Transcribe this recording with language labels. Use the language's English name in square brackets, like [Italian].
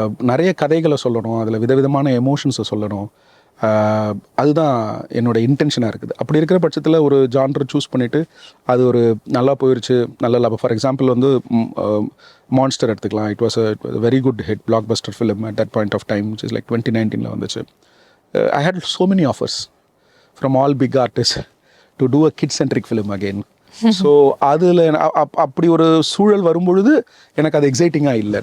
[Tamil] நிறைய கதைகளை சொல்லணும், அதில் விதவிதமான எமோஷன்ஸை சொல்லணும். அதுதான் என்னோடய இன்டென்ஷனாக இருக்குது. அப்படி இருக்கிற பட்சத்தில் ஒரு ஜான்ரை சூஸ் பண்ணிவிட்டு அது ஒரு நல்லா போயிடுச்சு, நல்ல லாபம். [English] for example [Tamil] வந்து மான்ஸ்டர் எடுத்துக்கலாம். [English] it was a very good hit blockbuster film at that point of time, which is like 2019 [Tamil] வந்துச்சு. [English] I had so many offers from all big artists to do a kid-centric film again. [Tamil] So அதில் அப்படி ஒரு சூழல் வரும்பொழுது எனக்கு அது எக்ஸைட்டிங்காக இல்லை.